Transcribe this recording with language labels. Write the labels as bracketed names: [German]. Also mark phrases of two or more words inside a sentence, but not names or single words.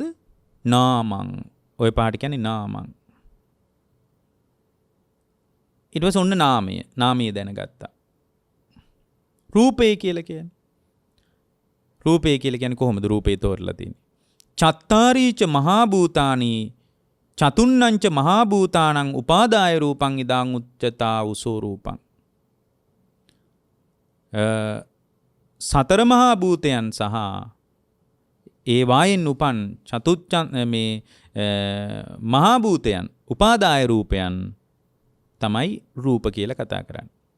[Sinhala] නාමං. ඔය පහට කියන්නේ නාමං. ඊට පස්සේ ඔන්න නාමය දැනගත්තා. රූපය කියලා කියන්නේ කොහොමද රූපේ තෝරලා තියෙන්නේ? [Pali] චත්තාරීච මහා භූතානි චතුන්නංච මහා භූතානං උපාදාය රූපං ඉදං උච්චතා උසෝ රූපං. [Sinhala] සතර මහා භූතයන් සහ ඒ වායෙන් උපන් මේ මහා භූතයන් උපාදාය රූපයන් තමයි රූප කියලා කතා කරන්නේ.